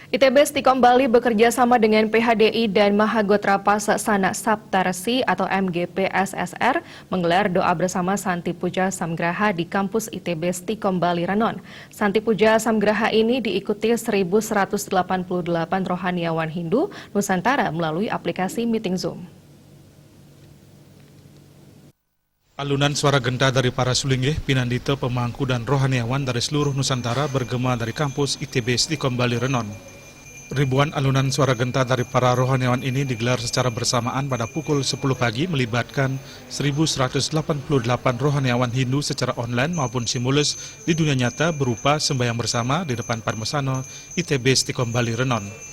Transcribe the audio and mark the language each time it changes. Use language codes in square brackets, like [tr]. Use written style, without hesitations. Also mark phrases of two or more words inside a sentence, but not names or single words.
[id] ITB Stikom Bali bekerja sama dengan PHDI dan Mahagotra Pasasana Saptarsi atau MGP SSR menggelar doa bersama Santi Puja Samgraha di kampus ITB Stikom Bali Renon. Santi Puja Samgraha ini diikuti 1.188 rohaniawan Hindu Nusantara melalui aplikasi Meeting Zoom. Alunan suara genta dari para sulinggih, pinandita, pemangku, dan rohaniawan dari seluruh Nusantara bergema dari kampus ITB Stikom Bali Renon. Ribuan alunan suara genta dari para rohaniawan ini digelar secara bersamaan pada pukul 10 pagi melibatkan 1.188 rohaniawan Hindu secara online maupun simulus di dunia nyata berupa sembahyang bersama di depan Parmesano ITB Stikom Bali Renon.